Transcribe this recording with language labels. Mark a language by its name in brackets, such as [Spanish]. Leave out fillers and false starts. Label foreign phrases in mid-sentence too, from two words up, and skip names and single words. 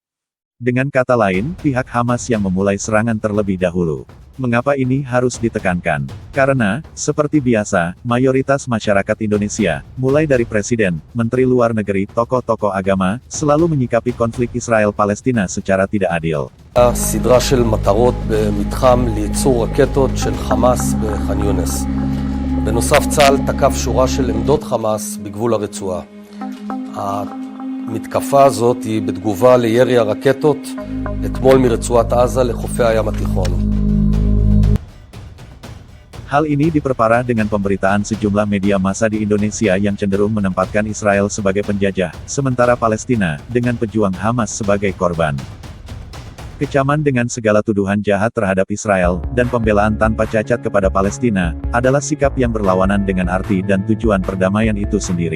[Indonesian] Dengan kata lain, pihak Hamas yang memulai serangan terlebih dahulu. Mengapa ini harus ditekankan? Karena, seperti biasa, mayoritas masyarakat Indonesia, mulai dari presiden, menteri luar negeri, tokoh-tokoh agama, selalu menyikapi konflik Israel-Palestina secara tidak adil. [Hebrew] סדרה של מטרות במתחם לייצור רקטות של חמאס בח'אן יונס. בנוסף, צה"ל תקף שורה של עמדות חמאס בגבול הרצועה. המתקפה הזאת היא בתגובה לירי הרקטות אתמול מרצועת עזה לחופי הים התיכון. [Indonesian] Hal ini diperparah dengan pemberitaan sejumlah media massa di Indonesia yang cenderung menempatkan Israel sebagai penjajah, sementara Palestina, dengan pejuang Hamas sebagai korban. Kecaman dengan segala tuduhan jahat terhadap Israel, dan pembelaan tanpa cacat kepada Palestina, adalah sikap yang berlawanan dengan arti dan tujuan perdamaian itu sendiri.